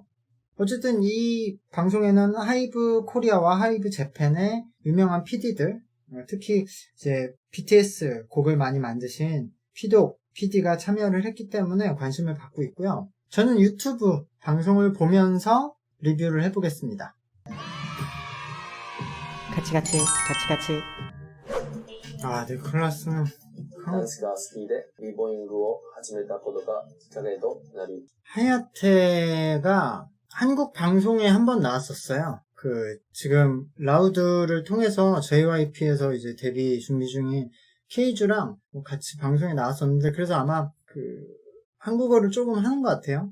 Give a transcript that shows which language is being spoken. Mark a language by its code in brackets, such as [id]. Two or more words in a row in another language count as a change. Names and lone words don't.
[ko] 어쨌든 이 방송에는 하이브 코리아와 하이브 재팬의 유명한 PD들, 특히 이제 BTS 곡을 많이 만드신 피독 PD가 참여를 했기 때문에 관심을 받고 있고요. 저는 유튜브 방송을 보면서 리뷰를 해보겠습니다. 같이. 니콜라스는 [ja] ダンスが好きでビボイングを始めたことがきっかけとなり [ko] 하야테가 한국 방송에 한번 나왔었어요. 지금 라우드를 통해서 JYP에서 이제 데뷔 준비 중인 케이주랑 같이 방송에 나왔었는데, 그래서 아마 한국어를 조금 하는 것 같아요.